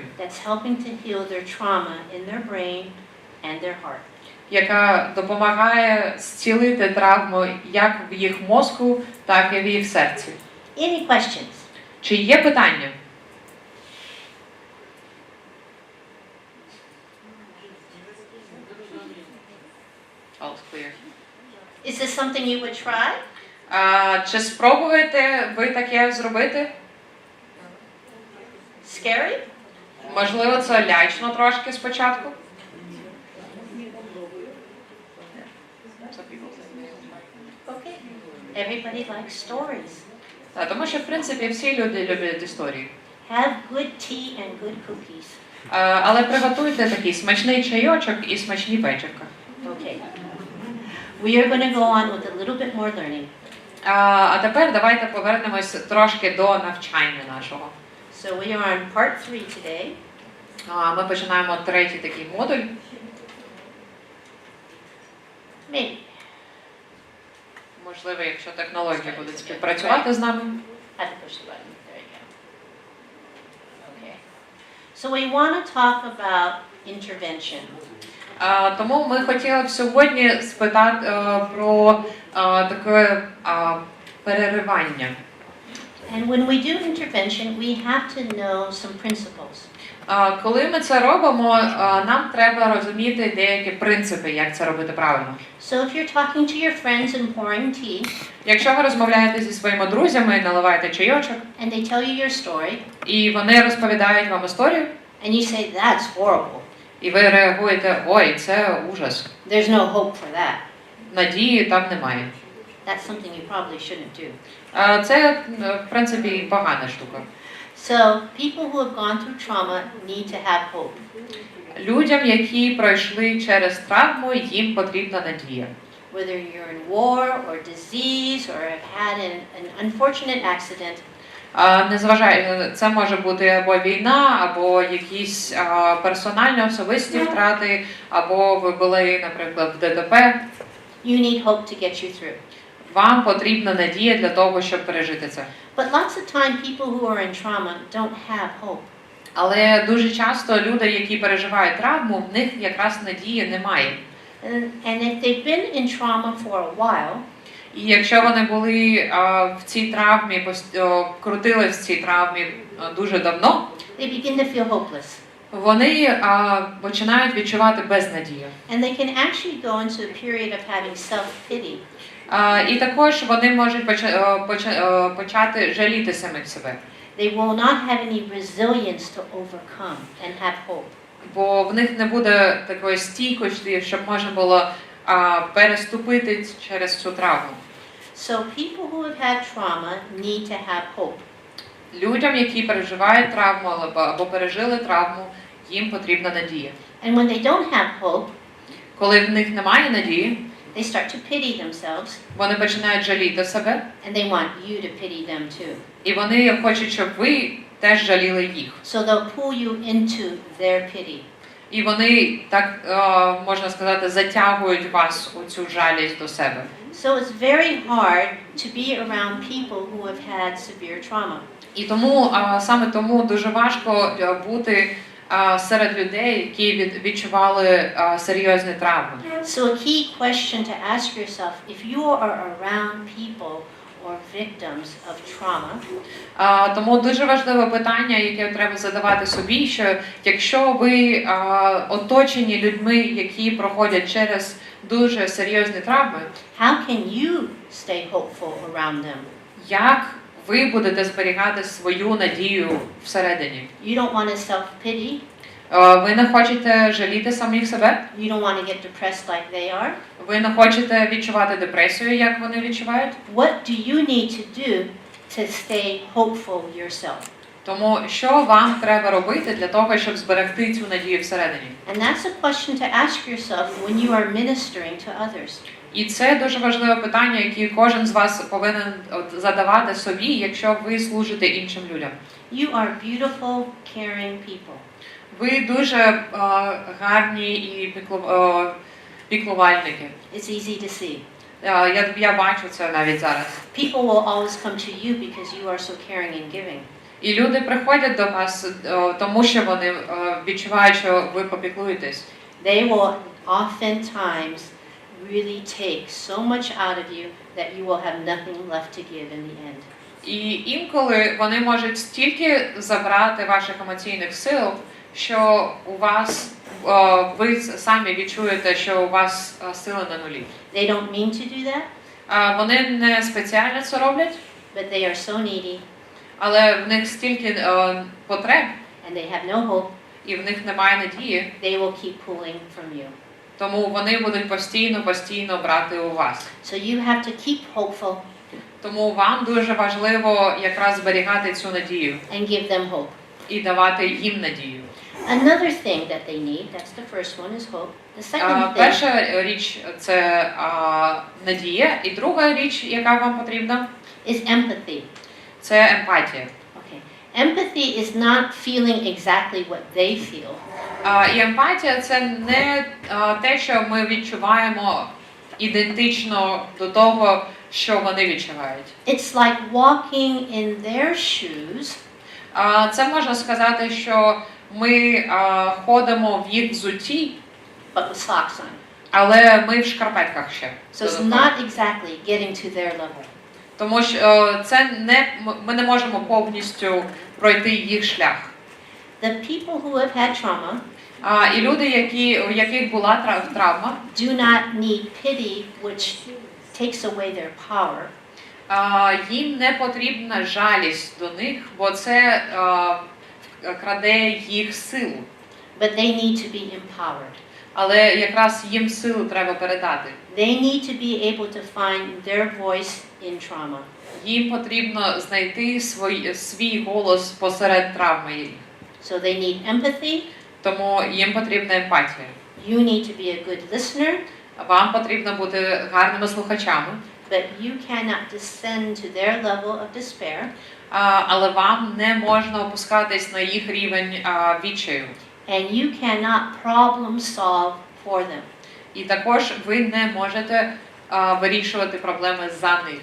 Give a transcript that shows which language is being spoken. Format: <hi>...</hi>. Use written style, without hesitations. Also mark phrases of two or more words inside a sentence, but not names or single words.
<en>that's helping to heal their trauma in their brain and their heart.</en> <uk>яка допомагає зцілити травму як в їх мозку, так і в їх серці.</uk> <en>Any questions?</en> <uk>Чи є питання?</uk> <en>All is clear. Is this something you would try?</en> <uk>Чи спробуєте ви таке зробити?</uk> <en>Scary?</en> <uk>Можливо, це лячно трошки спочатку.</uk> <en>Okay. Everybody likes stories.</en> <uk>Тому що, в принципі, всі люди люблять історії.</uk> <en>Have good tea and good cookies.</en> <uk>Але приготуйте такий смачний чайочок і смачні печивка.</uk> <en>Okay. We are going to go on with a little bit more learning.</en> <uk>А тепер давайте повернемось трошки до навчання нашого.</uk> <en>So we are on part 3 today.</en> <uk>Ми починаємо третій такий модуль.</uk> <en>Maybe.</en> <uk>Можливо, якщо технологія буде співпрацювати з нами.</uk> <en>I have to push the button. There you go. Okay. So we want to talk about intervention.</en> <uk>Тому ми хотіли б сьогодні спитати про таке переривання.</uk> <en>And when we do intervention, we have to know some principles.</en> <uk>Коли ми це робимо, нам треба розуміти деякі принципи, як це робити правильно.</uk> <en>So if you're talking to your friends and pouring tea,</en> <uk>Якщо ви розмовляєте зі своїми друзями, наливаєте чайочок,</uk> <en>and they tell you your story,</en> <uk>і вони розповідають вам історію,</uk> <en>and you say, that's horrible,</en> <uk>і ви реагуєте, ой, це ужас,</uk> <en>there's no hope for that,</en> <uk>надії там немає.</uk> <en>that's something you probably shouldn't do.</en> <uk>Це, в принципі, погана штука.</uk> <en>So people who have gone through trauma need to have hope.</en> <uk>Людям, які пройшли через травму, їм потрібна надія.</uk> <en>Whether you're in war or disease or have had an unfortunate accident,</en> <uk>Незважаючи, це може бути або війна, або якісь персональні особисті втрати, або ви були, наприклад, в ДТП.</uk> <en>you need hope to get you through.</en> <uk>Вам потрібна надія для того, щоб пережити це.</uk> <en>But lots of time people who are in trauma don't have hope.</en> <uk>Але дуже часто люди, які переживають травму, в них якраз надії немає.</uk> <en>And if they've been in trauma for a while,</en> <uk>І якщо вони були в цій травмі, крутились в цій травмі дуже давно,</uk> <en>they begin to feel hopeless.</en> <uk>вони починають відчувати безнадію.</uk> <en>And they can actually go into a period of having self-pity.</en> <uk>І також вони можуть почати жаліти самих себе.</uk> <en>They will not have any resilience to overcome and have hope.</en> <uk>Бо в них не буде такої стійкості, щоб можна було переступити через цю травму.</uk> <en>So people who have had trauma need to have hope.</en> <uk>Людям, які переживають травму або пережили травму, їм потрібна надія.</uk> <en>And when they don't have hope,</en> <uk>Коли в них немає надії,</uk> <en>they start to pity themselves,</en> <uk>вони починають жаліти себе,</uk> <en>and they want you to pity them too.</en> <uk>і вони хочуть, щоб ви теж жаліли їх.</uk> <en>So they'll pull you into their pity.</en> <uk>І вони, так можна сказати, затягують вас у цю жалість до себе.</uk> <en>So it's very hard to be around people who have had severe trauma.</en> <uk>І тому, саме тому дуже важко бути серед людей, які відчували серйозні травми.</uk> <en>So a key question to ask yourself, if you are around people or victims of trauma,</en> <uk>тому дуже важливе питання, яке треба задавати собі, що якщо ви оточені людьми, які проходять через дуже серйозні травми,</uk> <en>how can you stay hopeful around them?</en> <uk>як ви будете зберігати свою надію всередині?</uk> <en>You don't want to self-pity.</en> <uk>Ви не хочете жаліти самих себе?</uk> <en>You don't want to get depressed like they are.</en> <uk>Ви не хочете відчувати депресію, як вони відчувають?</uk> <en>What do you need to do to stay hopeful yourself?</en> <uk>Тому що вам треба робити для того, щоб зберегти цю надію всередині?</uk> <en>And that's a question to ask yourself when you are ministering to others.</en> <uk>І це дуже важливе питання, яке кожен з вас повинен задавати собі, якщо ви служите іншим людям.</uk> <en>You are beautiful, caring people.</en> <uk>Ви дуже гарні і піклувальники.</uk> <en>It's easy to see.</en> <uk>Я бачу це навіть зараз.</uk> <en>People will always come to you because you are so caring and giving.</en> <uk>І люди приходять до вас, тому що вони відчувають, що ви попіклуєтесь.</uk> <en>They will oftentimes really take so much out of you that you will have nothing left to give in the end.</en> <uk>І інколи вони можуть стільки забрати ваших емоційних сил, що у вас ви самі відчуєте, що у вас сили на нулі.</uk> <en>They don't mean to do that,</en> <uk>Вони не спеціально це роблять,</uk> <en>but they are so needy</en> <uk>але в них стільки потреб,</uk> <en>and they have no hope.</en> <uk>і в них немає надії,</uk> <en>They will keep pulling from you.</en> <uk>тому вони будуть постійно брати у вас.</uk> <en>So you have to keep hopeful</en> <uk>Тому вам дуже важливо якраз зберігати цю надію</uk> <en>and give them hope.</en> <uk>і давати їм надію.</uk> <en>Another thing that they need, that's the first one, is hope. The second thing</en> <uk>Перша річ – це надія, і друга річ, яка вам потрібна,</uk> <en>is empathy.</en> <uk>це емпатія.</uk> <en>Okay. Empathy is not feeling exactly what they feel.</en> <uk>І емпатія – це не те, що ми відчуваємо ідентично до того, що вони відчувають.</uk> <en>It's like walking in their shoes,</en> <uk>Це можна сказати, що ми ходимо в їх взутті,</uk> <en>but with socks on.</en> <uk>але ми в шкарпетках ще.</uk> <en>So it's not exactly getting to their level.</en> <uk>Тому що ми не можемо повністю пройти їх шлях.</uk> <en>The people who have had trauma</en> <uk>І люди, у яких була травма,</uk> <en>do not need pity, which takes away their power.</en> <uk>Їм не потрібна жалість до них, бо це краде їх силу.</uk> <en>But they need to be empowered.</en> <uk>Але якраз їм силу треба передати.</uk> <en>They need to be able to find their voice in trauma.</en> <uk>Їм потрібно знайти свій голос посеред травми.</uk> <en>So they need empathy.</en> <uk>Тому їм потрібна емпатія.</uk> <en>You need to be a good listener,</en> <uk>Вам потрібно бути гарними слухачами,</uk> <en>but you cannot descend to their level of despair.</en> <uk>Але вам не можна опускатись на їх рівень відчаю.</uk> <en>And you cannot problem solve for them.</en> <uk>І також ви не можете вирішувати проблеми за них.</uk>